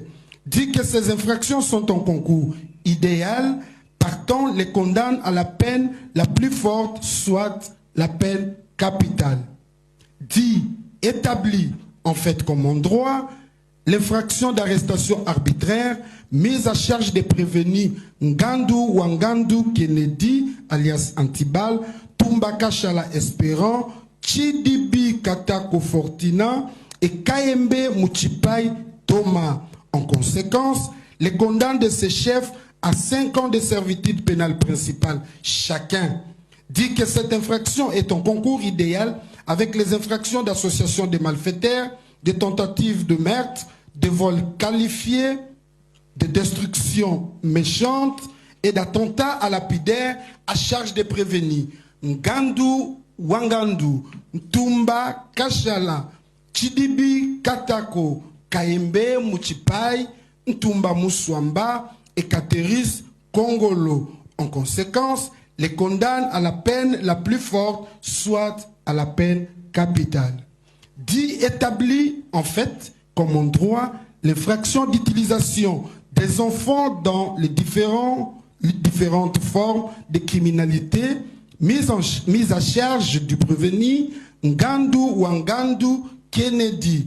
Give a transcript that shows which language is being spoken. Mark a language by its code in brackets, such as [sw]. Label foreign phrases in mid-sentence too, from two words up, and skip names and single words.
[fr] Dit que ces infractions sont en concours idéal, partant les condamne à la peine la plus forte, soit la peine capitale. Dit, établi en fait comme en droit, l'infraction d'arrestation arbitraire mise à charge des prévenus Ngandu Kennedy alias Antibal, Tumbaka Shala Espérant, Chidibi Katako Fortina et Kayembe Muchipai Thomas, En conséquence, les condamne de ces chefs à 5 ans de servitude pénale principale chacun. Dit que cette infraction est en concours idéal avec les infractions d'association de malfaiteurs, de tentatives de meurtre, de vol qualifié, de destruction méchante et d'attentat à lapidaire à charge des prévenus. Ngandu, Wangandu, Ntumba, Kashala, Chidibi, Katako, Kaembe, Muchipai, Ntumba Muswamba et Kateris, Kongolo. En conséquence, les condamne à la peine la plus forte, soit à la peine capitale. Dit établi, en fait, comme en droit, l'infraction d'utilisation des enfants dans les différentes formes de criminalité mise à charge du prévenu Ngandu Wangandu Kennedy.